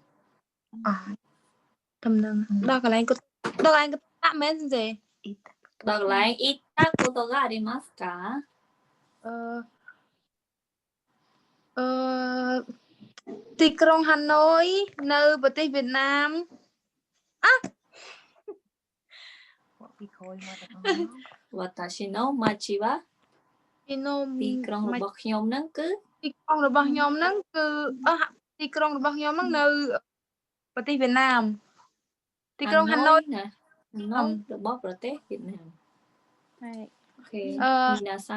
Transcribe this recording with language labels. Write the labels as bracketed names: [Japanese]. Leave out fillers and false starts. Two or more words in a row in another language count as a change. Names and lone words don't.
[Khmer] តំណឹងដល់កន្លែងតាមែនទេ ដល់កន្លែង [Japanese] 行ったことがありますか [Khmer] ទីក្រុងហាណូយនៅប្រទេសវៀតណាម [Japanese] 私の町は [Khmer] ពីនោះ ទីក្រុងរបស់ខ្ញុំហ្នឹងគឺ ទីក្រុងរបស់ខ្ញុំហ្នឹងគឺទីក្រុងរបស់ខ្ញុំហ្នឹងនៅប្រទេសវៀតណាមទីក្រុងហាណូយ ណាហាណូយរបស់ប្រទេសវៀតណាម ហើយ [Japanese] オーケーみなさん